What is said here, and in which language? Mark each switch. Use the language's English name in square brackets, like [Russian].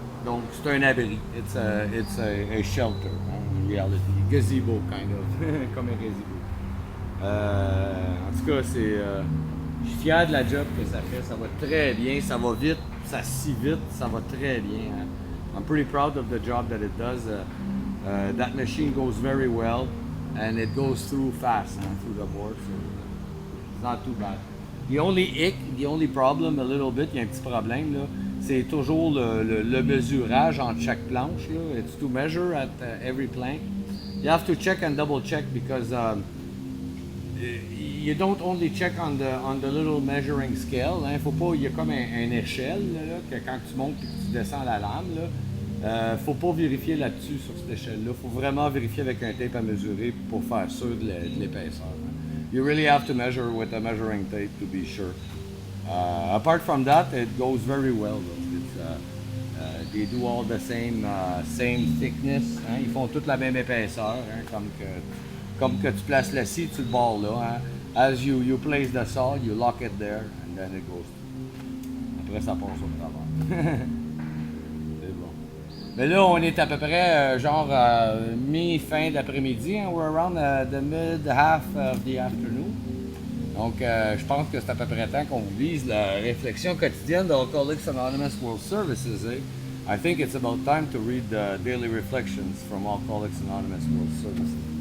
[French] Donc c'est un abri, [English] it's a shelter, [French] hein, [English] in reality, gazebo kind of, [French] comme un gazebo. En tout cas, je suis fier de la job que ça fait, ça va très bien, ça va vite, ça scie vite, ça va très bien. Hein. [English] I'm pretty proud of the job that it does. That machine goes very well and it goes through fast through the board, so it's not too bad. The only problem a little bit, [French] il y a un petit problème là, c'est toujours le mesurage entre chaque planche là. [English] It's to measure at every plank. You have to check and double check because you don't only check on the little measuring scale. Hein. [French] Faut pas, il y a comme une échelle là, que quand tu montes et que tu descends la lame là. Faut pas vérifier là-dessus sur cette échelle-là. Faut vraiment vérifier avec un tape à mesurer pour faire sûr de l'épaisseur. [English] You really have to measure with a measuring tape to be sure. Apart from that, it goes very well. It's, they do all the same thickness. Hein? [French] Ils font toute la même épaisseur, hein? comme que tu places la scie sur le bord là. Hein? [English] As you place the saw, you lock it there, and then it goes. [French] Après, ça passe au travers. Mais là, on est à peu près mi-fin d'après-midi. Hein? [English] We're around the mid-half of the afternoon. [French] Donc, je pense que c'est à peu près temps qu'on vous lise la réflexion quotidienne de Alcoholics Anonymous World Services. Eh? [English] I think it's about time to read the daily reflections from Alcoholics Anonymous World Services.